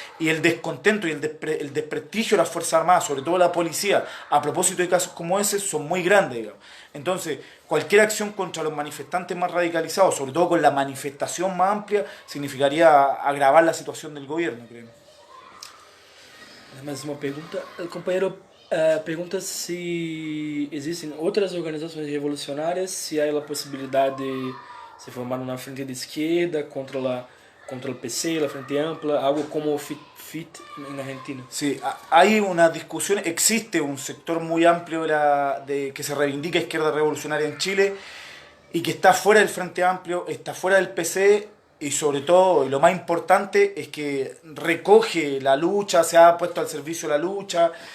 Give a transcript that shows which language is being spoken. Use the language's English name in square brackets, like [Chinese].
[Spanish] Y el descontento y el desprestigio de las Fuerzas Armadas, sobre todo la policía, a propósito de casos como ese, son muy grandes, digamos. Entonces, cualquier acción contra los manifestantes más radicalizados, sobre todo con la manifestación más amplia, significaría agravar la situación del gobierno, creo. [Portuguese] Mais uma pergunta. O companheiro pergunta se existem outras organizações revolucionárias, se há a possibilidade de se formar uma frente de esquerda [Spanish] contra el PC, la [Portuguese] Frente Ampla, algo como FIT en Argentina. [Spanish] Sí, hay una discusión, existe un sector muy amplio que se reivindica izquierda revolucionaria en Chile y que está fuera del Frente Amplio, está fuera del PC y sobre todo, y lo más importante, es que recoge la lucha, se ha puesto al servicio de la lucha,